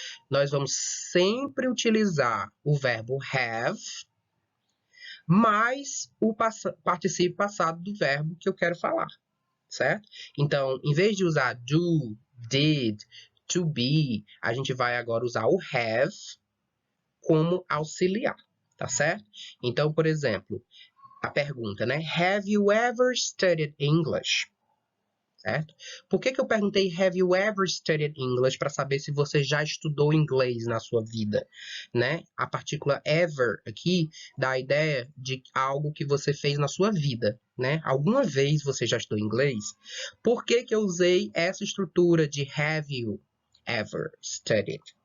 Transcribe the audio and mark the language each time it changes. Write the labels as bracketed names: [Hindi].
[Portuguese] Nós vamos sempre utilizar o verbo have mais o particípio passado do verbo que eu quero falar, certo? Então, em vez de usar do, did, to be, a gente vai agora usar o have como auxiliar, tá certo? Então, por exemplo, a pergunta, né? [English] Have you ever studied English? [Portuguese] Certo? Por que eu perguntei [English] Have you ever studied English [Portuguese] para saber se você já estudou inglês na sua vida, né? A partícula ever aqui dá a ideia de algo que você fez na sua vida, né? Alguma vez você já estudou inglês? Por que eu usei essa estrutura de [English] Have you ever studied?